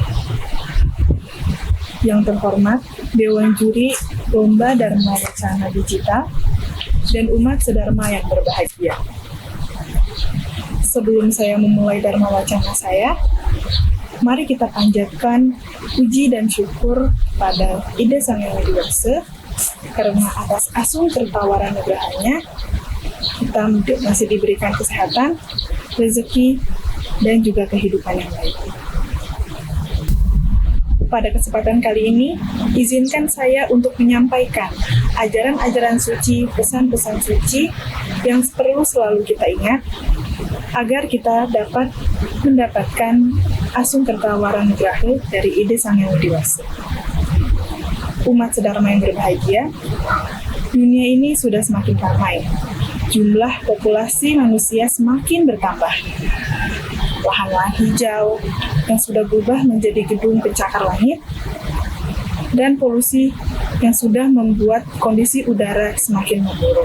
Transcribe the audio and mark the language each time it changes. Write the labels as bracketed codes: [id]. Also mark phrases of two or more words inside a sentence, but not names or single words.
[id] Yang terhormat, Dewan Juri Lomba Dharma Wacana Digita dan umat sedharma yang berbahagia. Sebelum saya memulai Dharma Wacana saya, mari kita panjatkan puji dan syukur pada Ida Sang Hyang Widi Wangsa karena atas asung kertawara nugrahanya kita masih diberikan kesehatan, rezeki, dan juga kehidupan yang baik. Pada kesempatan kali ini, izinkan saya untuk menyampaikan ajaran-ajaran suci, pesan-pesan suci yang perlu selalu kita ingat agar kita dapat mendapatkan asung kertawara nugraha dari Ida Sang Hyang Widi Wangsa. Umat sedharma yang berbahagia, dunia ini sudah semakin ramai. Jumlah populasi manusia semakin bertambah. Lahan-lahan hijau yang sudah berubah menjadi gedung pencakar langit, dan polusi yang sudah membuat kondisi udara semakin memburuk.